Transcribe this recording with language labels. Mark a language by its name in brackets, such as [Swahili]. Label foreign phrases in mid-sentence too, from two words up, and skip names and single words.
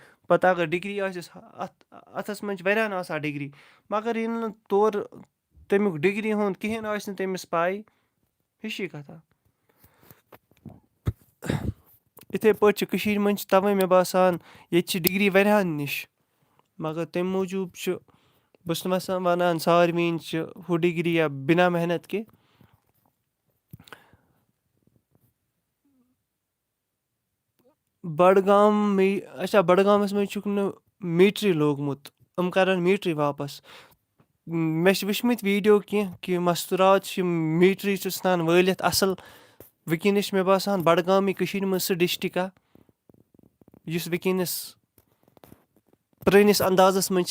[Kashmiri] پَتہٕ اگر ڈِگری آسٮ۪س اَتھَس منٛز چھِ واریاہَن آسان ڈِگری مگر ییٚلہِ نہٕ تورٕ تمیُک ڈِگری ہُنٛد کِہیٖنۍ آسہِ نہٕ تٔمِس پَے ہِشی کَتھا. یِتھَے پٲٹھۍ چھِ کٔشیٖرِ منٛز چھِ تَوَے مےٚ باسان ییٚتہِ چھِ ڈِگری واریاہَن نِش مگر تمہِ موٗجوٗب چھُ بہٕ چھُس نہٕ وَنان ساروِیٖن چھِ ہُہ ڈِگری یا بِنا محنت کہِ بڈگام اچھا بڈگامَس منٛز چھُکھ نہٕ میٖٹرٕے لوگمُت یِم کَرَن میٖٹرٕے واپَس مےٚ چھِ وٕچھمٕتۍ ویٖڈیو کینٛہہ کہِ مَستوٗرات چھِ میٖٹرٕے چھِ ژھٕنان وٲلِتھ اَصٕل وٕنکیٚنَس چھِ مےٚ باسان بڈگامٕے کٔشیٖرِ منٛز سُہ ڈِسٹِرٛکا یُس وٕنکیٚنَس پرٛٲنِس اَندازَس منٛز چھِ